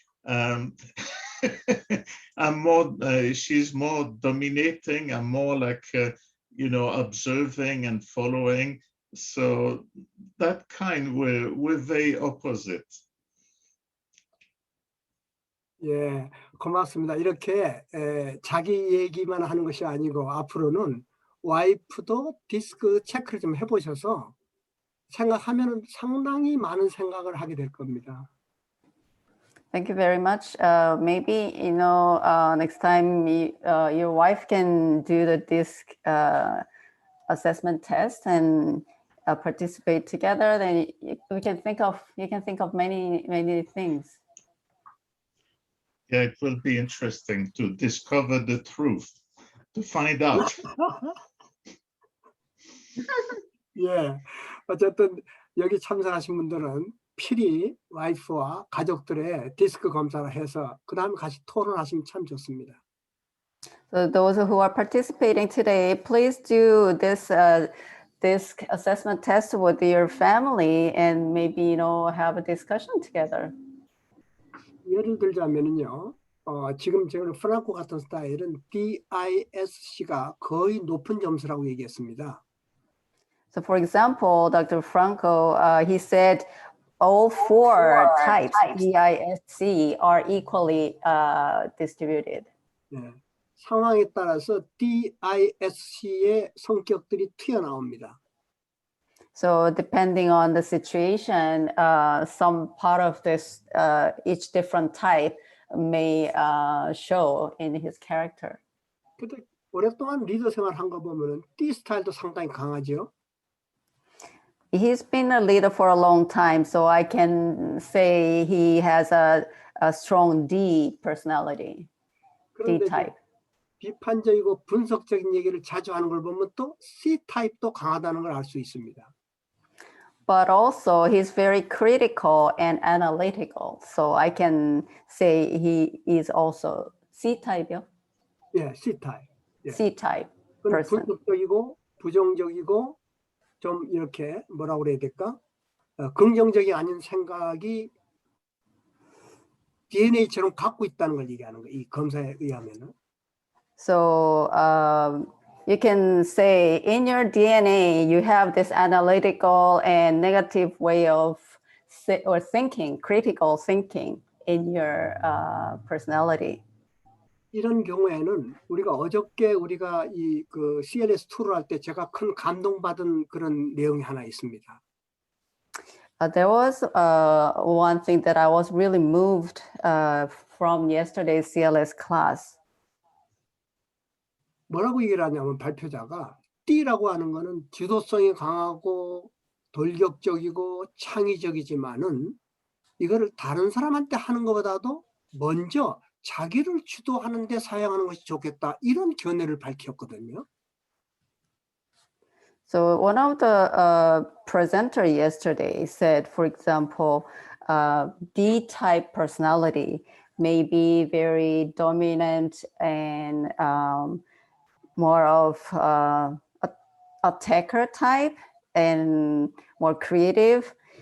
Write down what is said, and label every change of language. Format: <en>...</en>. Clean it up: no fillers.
<en>I'm more, she's more dominating, I'm more like, observing and following. So that kind, we're very opposite.</en> <ko>예, 고맙습니다. 이렇게 자기 얘기만 하는 것이 아니고 앞으로는 와이프도 디스크 체크를 좀 해보셔서 생각하면 상당히 많은 생각을 하게 될 겁니다.</ko> <en>Thank you very much. Maybe, next time your wife can do the DISC assessment test and participate together, then you can think of many things. Yeah, it will be interesting to discover the truth, to find out.</en> <ko>예, 어쨌든 여기 참석하신 분들은 필히 와이프와 가족들의 디스크 검사를 해서 그 다음에 같이 토론하시면 참 좋습니다.</ko> <en>So those who are participating today, please do this DISC assessment test with your family and maybe, have a discussion together.</en> <ko>예를 들자면요, 지금 제가 프랑코 같은 스타일은 DISC가 거의 높은 점수라고 얘기했습니다.</ko> <en>So for example, Dr. Franco, he said all four types, DISC, are equally distributed.</en> <ko>네, 상황에 따라서 DISC의 성격들이 튀어나옵니다.</ko> <en>So depending on the situation, some part of this, each different type may show in his character.</en> <ko>근데 오랫동안 리더 생활한 거 보면은 D 스타일도 상당히 강하죠.</ko> <en>He's been a leader for a long time, so I can say he has a strong D personality, D type.</en> <ko>비판적이고 분석적인 얘기를 자주 하는 걸 보면 또 C 타입도 강하다는 걸 알 수 있습니다.</ko> <en>But also he's very critical and analytical, so I can say he is also C type요?</en> <ko>예, C 타입. 예.</ko> <en>C type person.</en> <ko>분석적이고 부정적이고 좀 이렇게 뭐라고 그래야 될까? 긍정적이 아닌 생각이 DNA처럼 갖고 있다는 걸 얘기하는 거예요. 이 검사에 의하면은.</ko> <en>So you can say in your DNA, you have this analytical and negative way of thinking, critical thinking in your personality.</en> <ko>이런 경우에는 우리가 어저께 우리가 이 그 CLS2를 할 때 제가 큰 감동받은 그런 내용이 하나 있습니다.</ko> <en>There was one thing that I was really moved from yesterday's CLS class.</en> <ko>뭐라고 얘기를 하냐면 발표자가 D라고 하는 거는 주도성이 강하고 돌격적이고 창의적이지만은 이거를 다른 사람한테 하는 것보다도 먼저 자기를 주도하는 데 사용하는 것이 좋겠다. 이런 견해를 밝혔거든요.</ko> <en>So one of the presenter yesterday said, for example, D-type personality may be very dominant and more of attacker type and more creative.</en>